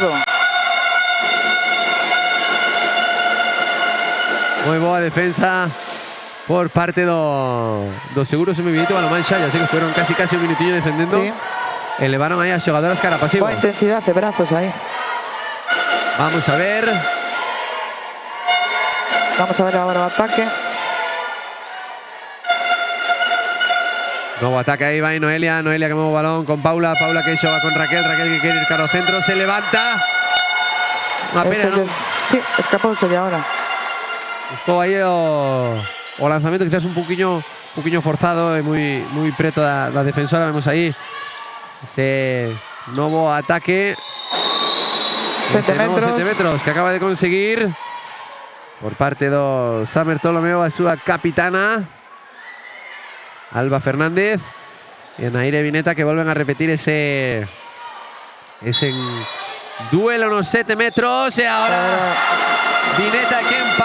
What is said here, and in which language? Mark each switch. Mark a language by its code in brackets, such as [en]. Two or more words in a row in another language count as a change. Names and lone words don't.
[gl] Moi boa defensa por parte do Seguro Semivieito Balonmán Xallas. [es] Así que estuvieron casi un minutillo defendendo. Sí. [gl] Elevaron ahí a xogadoras cara pasivo. Boa intensidad de brazos aí. [es] Vamos a ver. Vamos a ver ahora [gl] o ataque. [es] Nuevo ataque ahí, va ahí Noelia. Noelia que mueve el balón con Paula. [gl] Paula que xoga con Raquel. [es] Raquel que quiere ir [gl] cara ao centro. [es] Se levanta. Una pena, ¿no? Sí, [gl] escapouse de ahora. Buscou aí o lanzamiento quizás un poquinho forzado e moi preto da defensora. [es] Vemos aí ese nuevo ataque. 7 metros. [gl] 7 metros que acaba de conseguir por parte do Samer Ptolemeu a súa capitana Alba Fernández e Naire Vineta que volven a repetir ese duelo nos 7 metros e ahora Vineta quen